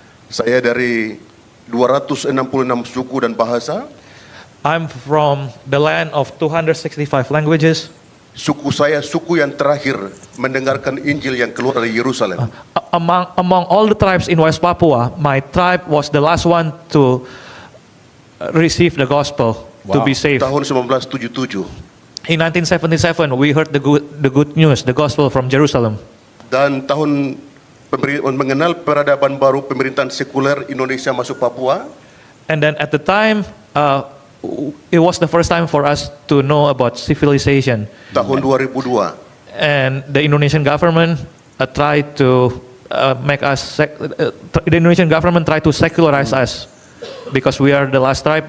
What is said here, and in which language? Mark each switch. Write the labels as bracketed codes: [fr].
[id] Saya dari 266 suku dan bahasa. [en] I'm from the land of 265 languages. [id] Suku saya suku yang terakhir mendengarkan Injil yang keluar dari Yerusalem. [en] Among all the tribes in West Papua, my tribe was the last one to receive the gospel, to be saved. [id] Tahun 1977. [en] In 1977, we heard the good news, the gospel from Jerusalem. [id] Dan tahun mengenal peradaban baru pemerintahan sekuler Indonesia masuk Papua. [en] And then at the time, it was the first time for us to know about civilization. [id] Tahun 2002. [en] And the Indonesian government tried to make us, the Indonesian government tried to secularize us because we are the last tribe.